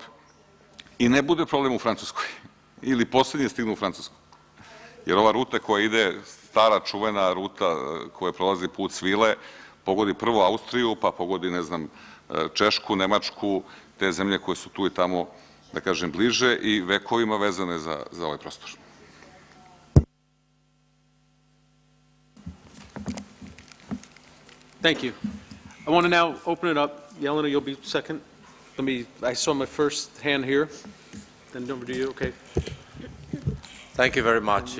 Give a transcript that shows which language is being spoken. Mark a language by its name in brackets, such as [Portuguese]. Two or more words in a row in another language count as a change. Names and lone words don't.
[Serbian] I ne bude problem u Francuskoj. Ili poslednje stignu u Francusku. Jer ova ruta koja ide, stara čuvena ruta koja prolazi put svile, pogodi prvo Austriju, pa pogodi, ne znam, Češku, Nemačku, te zemlje koje su tu i tamo, da kažem, bliže i vekovima vezane za ovaj prostor. [English] Thank you. I want to now open it up. Jelena, you'll be second. I saw my first hand here. Then over to you, okay. Thank you very much.